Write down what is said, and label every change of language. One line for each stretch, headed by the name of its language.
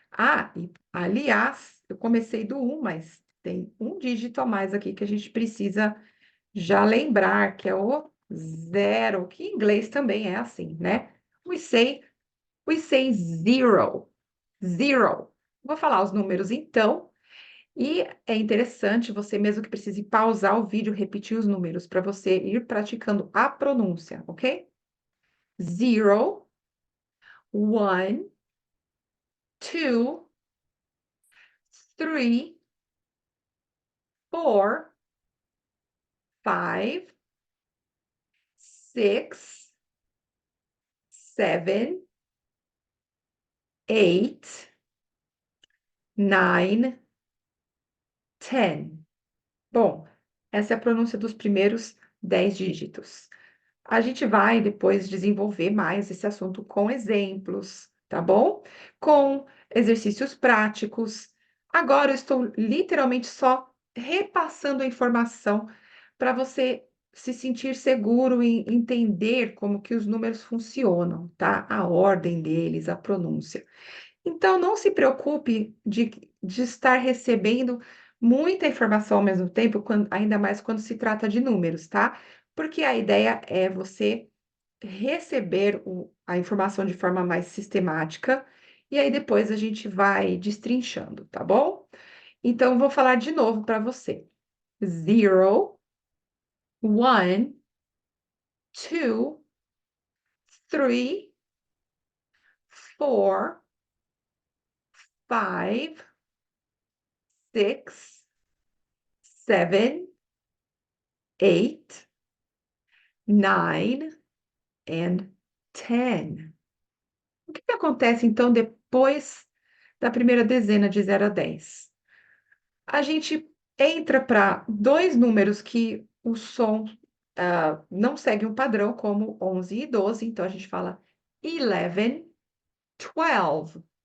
Portuguese: Ah, e, aliás, eu comecei do um, mas tem um dígito a mais aqui que a gente precisa já lembrar, que é o zero, que em inglês também é assim, né?
English: We say zero. Zero.
Portuguese: Vou falar os números então, e é interessante você, mesmo que precise pausar o vídeo, repetir os números para você ir praticando a pronúncia, ok?
English: Zero, one, two, three, four, five, six, seven, eight, nine, ten.
Portuguese: Bom, essa é a pronúncia dos primeiros 10 dígitos. A gente vai depois desenvolver mais esse assunto com exemplos, tá bom? Com exercícios práticos. Agora eu estou literalmente só repassando a informação para você se sentir seguro em entender como que os números funcionam, tá? A ordem deles, a pronúncia. Então, não se preocupe de estar recebendo muita informação ao mesmo tempo, ainda mais quando se trata de números, tá? Porque a ideia é você receber a informação de forma mais sistemática, e aí depois a gente vai destrinchando, tá bom? Então, vou falar de novo para você.
English: Zero, one, two, three, four, five, six, seven, eight, nine and ten.
Portuguese: O que que acontece então depois da primeira dezena de 0 a 10? A gente entra para dois números que o som não segue um padrão como 11 e 12, então a gente fala 11, 12.